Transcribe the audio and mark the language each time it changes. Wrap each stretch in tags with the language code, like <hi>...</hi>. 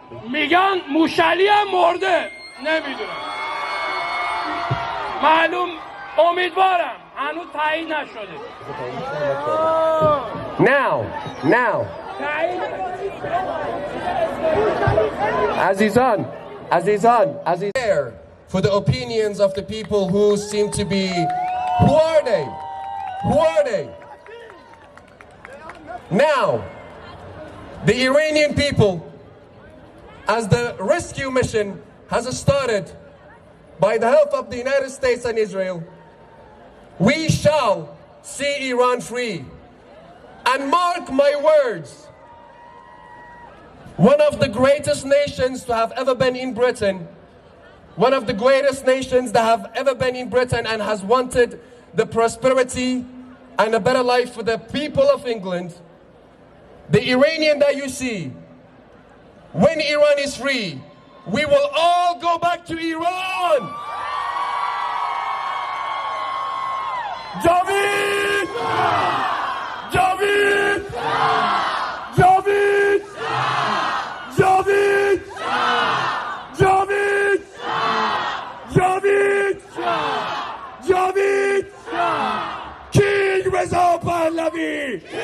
<fa>میگن موشلی هم مرده، نمیدونم، معلوم، امیدوارم، هنوز تایید نشده.</fa> <en>now عزیزان for the opinions of the people who seem to be who are they now the Iranian people, as the rescue mission has started by the help of the United States and Israel, we shall see Iran free. And mark my words, one of the greatest nations to have ever been in Britain, one of the greatest nations that have ever been in Britain and has wanted the prosperity and a better life for the people of England, the Iranian that you see, when Iran is free, we will all go back to Iran.</en> <fa>جاوید جاوید جاوید جاوید جاوید جاوید جاوید کینگ رضا پهلوی</fa>